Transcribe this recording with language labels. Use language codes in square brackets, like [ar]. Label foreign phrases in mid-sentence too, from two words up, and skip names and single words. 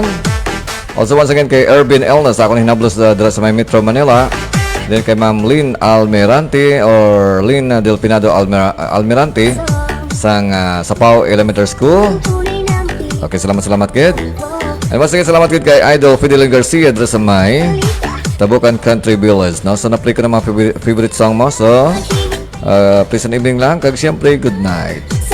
[en] Also once again [hil] kay Ervin Elnas, ako hinablos dira sa may Metro Manila. Then kay Ma'am Lynn Almirante or Lynn Delfinado Almirante sang Sapao Elementary School. Okay, salamat kid. [en] And once again [hil] salamat kid kay Idol Fidelin Garcia dira sa may Tabukan Country Village. No? So na-play ko na mga [en] favorite song [hil] mo. [en] So pleasant evening [hil] lang. Kag siyempre, [en] good night.